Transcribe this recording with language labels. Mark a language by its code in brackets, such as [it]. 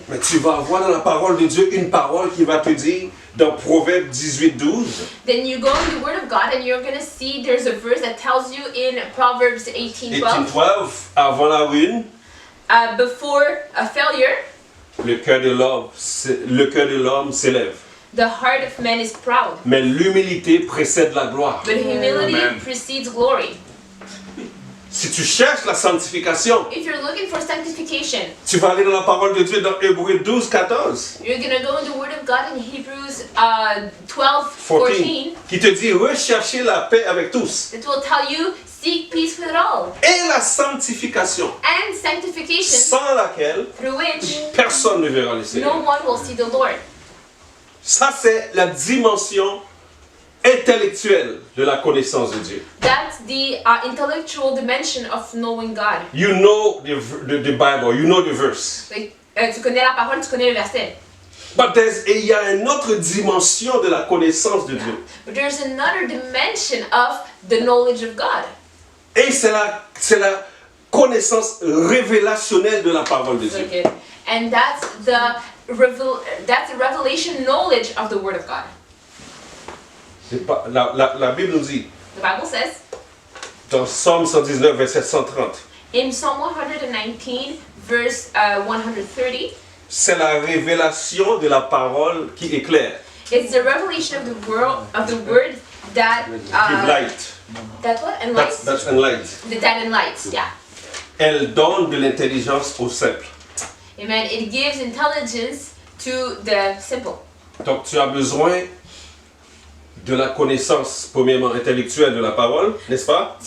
[fr] Mais tu vas avoir dans la parole de Dieu une parole qui va te dire, dans Proverbe 18:12, [en] then you go in the Word of God and you're going to see there's a verse that tells you in Proverbs 18:12, [fr] 18:12, avant la ruine, [en] before a failure, [fr] le cœur de l'homme s'élève. [en] the heart of man is proud, [fr] Mais l'humilité précède la gloire. [en] but humility Amen. precedes glory. [fr] Si tu cherches la sanctification, [en] If you're looking for sanctification, [fr] tu vas aller dans la parole de Dieu dans Hébreux 12:14, [en] you're going to go in the Word of God in Hebrews 12:14, [fr] qui te dit recherchez la paix avec tous [en] that will tell you seek peace with all, [fr] et la sanctification, [en] and sanctification, [fr] sans laquelle [en] through which [fr] personne ne verra le [en] no [fr] Seigneur. [en] one will see the Lord. [fr] Ça, c'est la dimension intellectuelle de la connaissance de Dieu. [en] That's the intellectual dimension of knowing God. You know the Bible, you know the verse. [fr] Like, tu connais la parole, tu connais le verset. But il y a une autre dimension de la connaissance de Dieu. [en] But there's another dimension of the knowledge of God. [fr] Et c'est la connaissance révélationnelle de la parole de Dieu. [en] Okay. And that's the revelation knowledge of the Word of God. [fr] La Bible nous dit, [en] The Bible says [fr] dans Psaume 119, verset 130, [en] in Psalm 119, verse 130, [fr] c'est la révélation de la parole qui éclaire, [en] it's the revelation of the word that give light. that what enlightens. That's enlight. That enlightens, yeah. [fr] Elle donne de l'intelligence au simple. Amen. [en] It gives intelligence to the simple. [fr] Donc tu as besoin de la connaissance, premièrement intellectuelle de la parole, n'est-ce pas?